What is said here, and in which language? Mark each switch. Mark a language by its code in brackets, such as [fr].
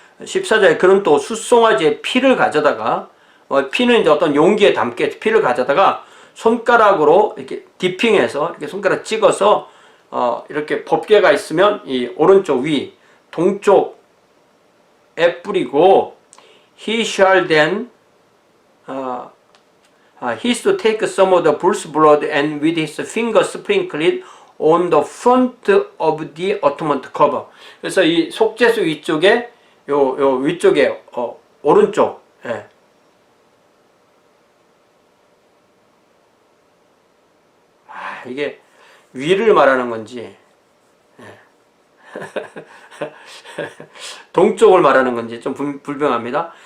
[ko] 14절에 그는 또 숫송아지의 피를 가져다가, 피는 이제 어떤 용기에 담게 피를 가져다가 손가락으로 이렇게 디핑해서 이렇게 손가락 찍어서 이렇게 법궤가 있으면 이 오른쪽 위 동쪽에 뿌리고 [en] he shall then he is to take some of the bull's blood and with his finger sprinkle it on the front of the atonement cover. [ko] 그래서 이 속죄소 위쪽에 요 위쪽에 오른쪽 이게 위를 말하는 건지 동쪽을 말하는 건지 좀 불명합니다.